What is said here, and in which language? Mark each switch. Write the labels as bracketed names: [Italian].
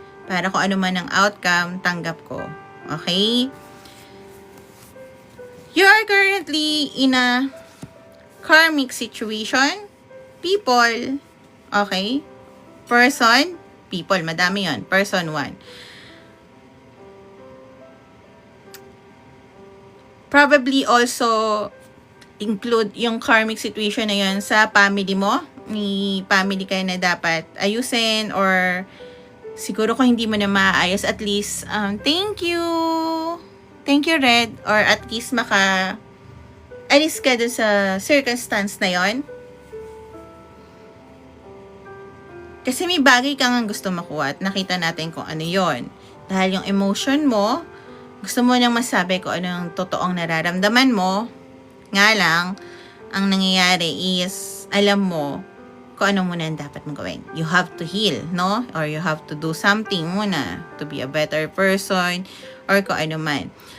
[Filipino] Para kung ano man ang outcome, tanggap ko. [English] Okay? You are currently in a karmic situation. People. Okay? Person. People. Madami yon. Person 1. Probably also include yung karmic situation na yun [Filipino] sa family mo. May family kayo na dapat ayusin or siguro kung hindi mo na maayos, at least, thank you, Red, or at least alis ka dun sa circumstance na yon. Kasi may bagay kang gusto makuha at nakita natin kung ano yon. Dahil yung emotion mo, gusto mo nang masabi kung ano yung totoong nararamdaman mo. Nga lang, ang nangyayari is, alam mo, kung ano muna ang dapat mong gawin. [English] You have to heal, no? Or you have to do something muna to be a better person or [Filipino] kung ano man.